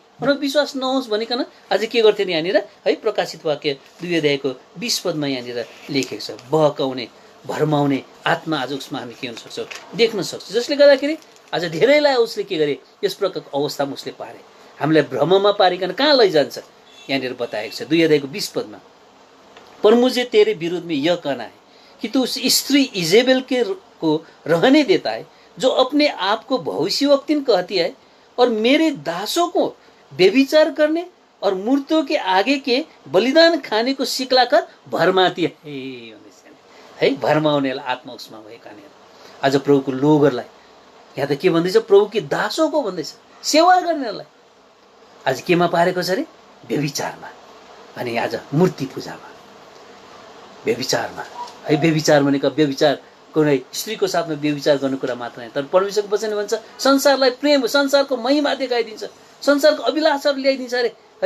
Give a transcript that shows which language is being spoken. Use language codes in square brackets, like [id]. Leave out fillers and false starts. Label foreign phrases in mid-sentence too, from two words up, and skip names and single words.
[ne] उनीहरू विश्वास नहोस् भनिकन अझै के गर्थे नि यहाँनिर है। प्रकाशित वाक्य 2 अध्यायको 20 पदमा यहाँनिर लेखेको छ, बहकाउने, भरमाउने आत्मा आज उसमा हामी के हुन सक्छौँ, देख्न सक्छौँ। जसले गर्दाखेरि आज धेरैलाई उसले के गरे, यस प्रकारको अवस्थामा उसले पारे, हामीलाई भ्रममा पारिकन कहाँ लैजान्छ यहाँनिर बताएको छ 2 अध्यायको 20 पदमा। [hi] पर मुझे तेरे विरुद्ध में यह कहना है कि तू उस स्त्री इजेबेल को रहने देता है जो अपने आप को भविष्यवक्तिन कहती है और मेरे दासों को व्यभिचार करने और मूर्तियों के आगे के बलिदान खाने को सिक्लाकर भरमाती है। [ne] भरमाउनेलाई आत्मा उसमा भएका आज प्रभुको लोगहरूलाई यहाँ त के भन्दैछ, प्रभुकी [hi] दासों को [ne] भन्दैछ, सेवा गर्नेलाई आज केमा पारेको छ अरे, व्यभिचारमा अनि आज मूर्ति पूजामा, व्यभिचारमा है। व्यभिचार भनेको व्यभिचार कुनै स्त्रीको साथमा व्यभिचार गर्ने कुरा मात्र होइन, तर परमेश्वरको वचनले भन्छ संसारलाई प्रेम, संसारको महिमा देखाइदिन्छ, संसारको अभिलाषाहरू ल्याइदिन्छ अरे है।